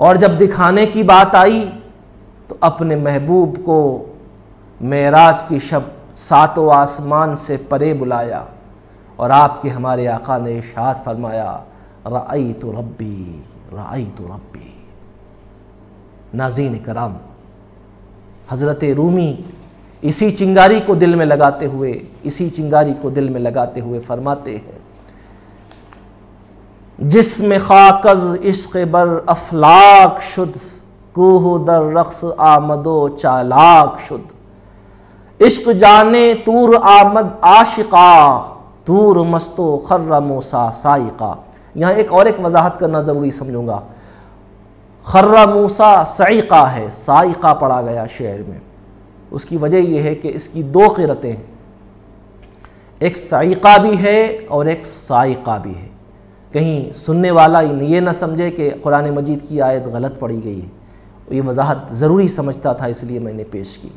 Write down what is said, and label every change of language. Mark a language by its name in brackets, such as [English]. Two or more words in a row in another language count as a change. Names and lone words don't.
[Urdu] اور جب دکھانے کی بات آئی تو اپنے محبوب کو معراج کی شب ساتوں آسمان سے پرے بلایا، اور آپ کے ہمارے آقا نے ارشاد فرمایا [Arabic] رأیت ربی رأیت ربی۔ [Urdu] ناظرین کرام، حضرت رومی اسی چنگاری کو دل میں لگاتے ہوئے فرماتے ہیں، [Persian] جسم خاک از عشق بر افلاک شد، کوہ در رقص آمد و چالاک شد، عشق جانے طور آمد عاشقا، طور مست و خر موسیٰ سائقا۔ [Urdu] یہاں ایک وضاحت کرنا ضروری سمجھوں گا، [Persian] خر موسیٰ سائقا [Urdu] ہے، سائقا پڑھا گیا شعر میں، اس کی وجہ یہ ہے کہ اس کی دو قرأتیں ہیں، ایک سائقا بھی ہے اور ایک سائقا بھی ہے، کہیں سننے والا یہ نہ سمجھے کہ قرآن مجید کی آیت غلط پڑھی گئی ہے، یہ وضاحت ضروری سمجھتا تھا اس لیے میں نے پیش کی۔